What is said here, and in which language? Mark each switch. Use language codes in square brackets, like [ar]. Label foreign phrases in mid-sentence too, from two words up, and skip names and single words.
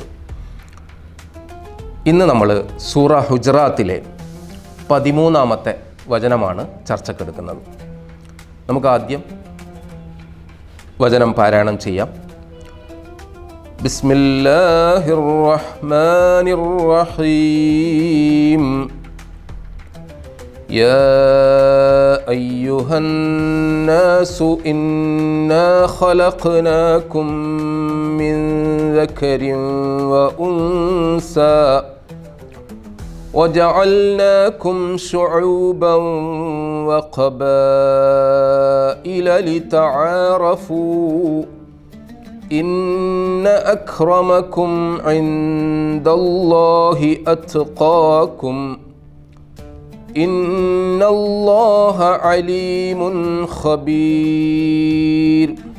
[ml] ഇന്ന് നമ്മൾ സൂറ ഹുജറാത്തിലെ 13-ാമത്തെ വചനമാണ് ചർച്ചക്കെടുക്കുന്നത്. നമുക്ക് ആദ്യം വചനം പാരായണം ചെയ്യാം. [ar] بسم الله الرحمن الرحيم. يا أيها الناس إنا خلقناكم من ذكر وأنثى وجعلناكم شعوبا وقبائل لتعارفوا إن أكرمكم عند الله أتقاكم إن الله عليم خبير.